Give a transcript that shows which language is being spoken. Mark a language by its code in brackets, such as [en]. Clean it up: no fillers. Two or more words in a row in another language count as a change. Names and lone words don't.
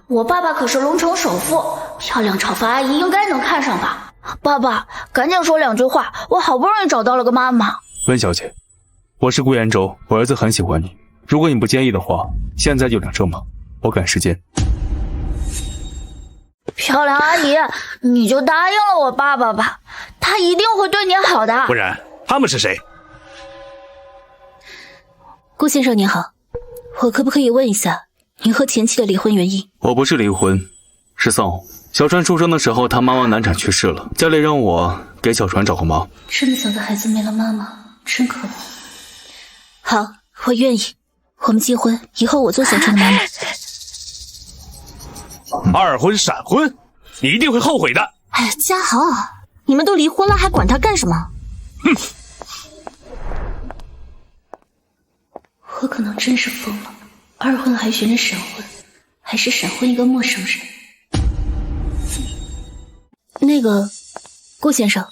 [zh] 我爸爸可是龍城首富，漂亮炒飯阿姨應該能看上吧？爸爸，趕緊說2句話，我好不容易找到了個媽媽。溫小姐，我是顧延洲，我兒子很喜歡你，如果你不介意的話，現在就領證嗎？我趕時間。漂亮阿姨，你就答應了我爸爸吧，他一定會對你好的。不然，他們是誰？顧先生您好，我可不可以問一下您和前妻的離婚原因？我不是離婚，是喪偶。小川出生的時候，他媽媽難產去世了，家裡讓我給小川找個媽。這麼小的孩子沒了媽媽，真可憐。好，我願意，我們結婚，以後我做小川的媽媽。 2婚閃婚，你一定會後悔的。哎呀，家豪，你們都離婚了，還管他幹什麼？哼。我可能真是瘋了，2婚還選着閃婚，還是閃婚一個陌生人。那個，顧先生，